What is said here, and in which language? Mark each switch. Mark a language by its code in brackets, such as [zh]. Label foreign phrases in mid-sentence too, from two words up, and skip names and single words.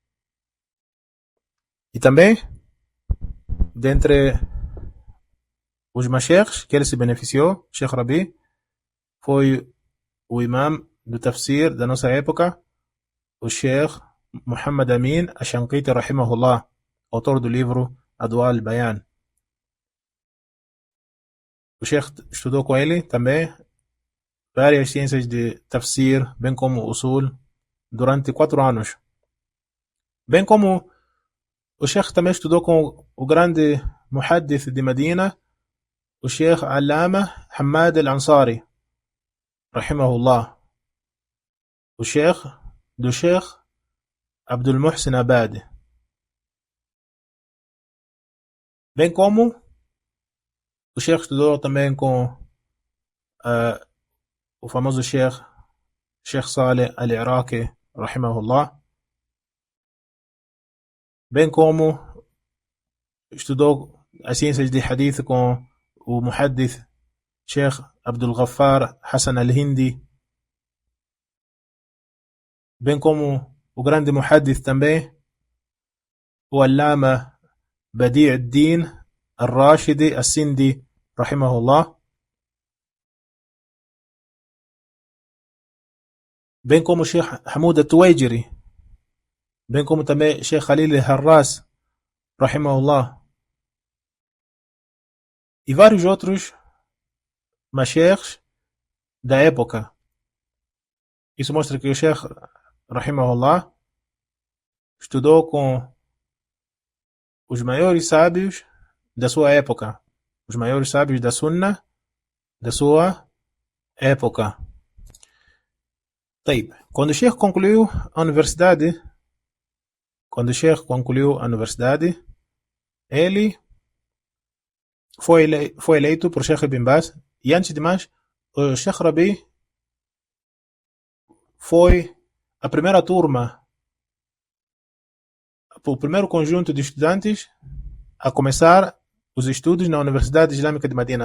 [pt] E também, dentre os mashaykhs que ele se beneficiou, Sheikh Rabi foi o imam do tafsir da nossa época, o Sheikh Muhammad Amin Ash-Shanqiti, rahimahullah, autor do livro Adwa al-Bayan. O Sheikh estudou com ele também várias ciências de tafsir, bem como usul, durante 4 anos. Bem como o Sheikh também estudou com o grande muhaddith de Medina, o Sheikh Allama Hamad al-Ansari, rahimahullah. O Sheikh do Sheikh Abdul Muhsin Abadi. Bem como o Sheikh estudou também com o famoso Sheikh Saleh al-Iraqi, rahimahullah. Bem como estudou as ciências de hadith com o muhaddith Sheikh Abdul Ghaffar Hassan al-Hindi. Bem como o grande muhaddith também, o Allama Badi' ad-Din al-Rashidi al-Sindi, rahimahullah. Bem como o Sheikh Hamoud al-Tuwaijiri, bem como também Sheikh Khalil al-Harras, rahimahullah. E vários outros mashaykhs da época. Isso mostra que o Sheikh, rahimahullah, estudou com os maiores sábios da sua época, os maiores sábios da Sunna da sua época. Quando o Sheikh concluiu a universidade, ele foi eleito por Sheikh Ibn Baz. E antes de mais, o Sheikh Rabi foi a primeira turma, o primeiro conjunto de estudantes a começar os estudos na Universidade Islâmica de Medina.